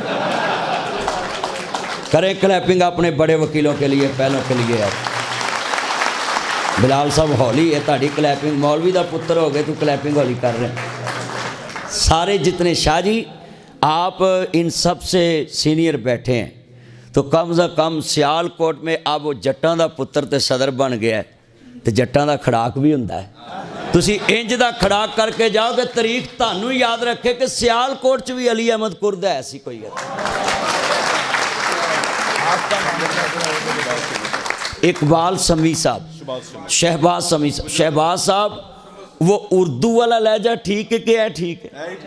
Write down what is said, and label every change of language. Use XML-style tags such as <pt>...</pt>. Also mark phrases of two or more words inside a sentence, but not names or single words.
<ur>کریں کلیپنگ اپنے بڑے وکیلوں کے لیے، پہلوں کے لیے ہے۔</ur> <pa>بلال صاحب ہولی ہے تاڑی کلیپنگ، مولوی دا پتر ہو گئے تو کلیپنگ ہولی کر رہے ہیں۔</pa> <ur>سارے جتنے شاہ جی آپ ان سب سے سینئر بیٹھے ہیں، تو کم از کم سیال کوٹ میں اب وہ</ur> <pa>جٹاں دا پتر تے صدر بن</pa> <ur>گیا ہے، تو</ur> <pa>جٹاں دا کھڑاک بھی ہوندا ہے۔ تسی انج دا کھڑاک کر کے جاؤ کہ تاریخ تانوں یاد رکھے کہ سیال کوٹ چ بھی علی احمد کرد ہے، ایسی کوئی ہے۔</pa> <ur>اقبال سمیع صاحب، شہباز سمیع صاحب، شہباز صاحب وہ اردو والا لہجہ ٹھیک ہے کہ ہے ٹھیک ہے؟</ur>